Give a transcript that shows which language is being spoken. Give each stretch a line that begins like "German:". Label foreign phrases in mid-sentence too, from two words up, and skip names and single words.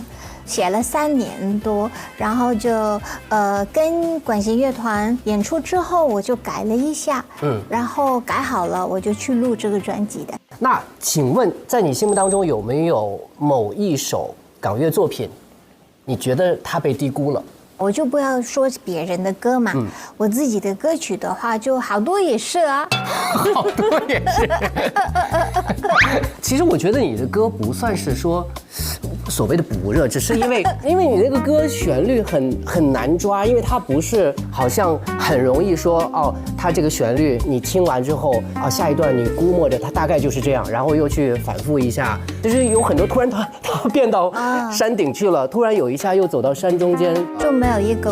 Chinese: 寫了3年多，然後就跟管弦樂團演出之後，我就改了一下，然後改好了，我就去錄這個專輯的。那請問，在你心目當中有沒有某一首港樂作品，你覺得它被低估了？我就不要說別人的歌嘛，我自己的歌曲的話，就好多也是啊。好多也是。其實我覺得你的歌不算是說所謂的不熱，只是因為你那個歌旋律很難抓，因為它不是好像很容易說哦，它這個旋律你聽完之後啊，下一段你估摸着它大概就是這樣，然後又去反覆一下，就是有很多突然它變到山頂去了，突然有一下又走到山中間，